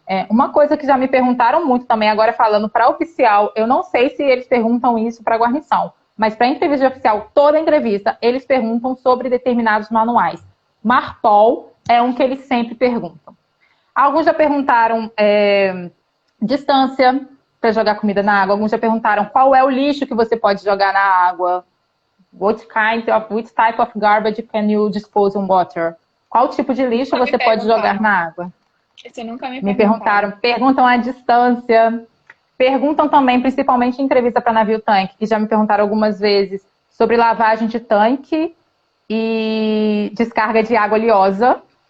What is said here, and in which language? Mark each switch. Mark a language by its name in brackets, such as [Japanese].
[Portuguese] Uma coisa que já me perguntaram muito também, agora falando para oficial, eu não sei se eles perguntam isso para guarnição, mas para entrevista de oficial, toda entrevista, eles perguntam sobre determinados manuais. Marpol é um que eles sempre perguntam. Alguns já perguntaram distância para jogar comida na água. Alguns já perguntaram qual é o lixo que você pode jogar na água. [English] Which type of garbage can you dispose in water? [Portuguese] Qual tipo de lixo você pode jogar na água? Esse nunca me perguntaram. Perguntam a distância. Perguntam também, principalmente em entrevista para navio tanque, que já me perguntaram algumas vezes sobre lavagem de tanque e descarga de água oleosa.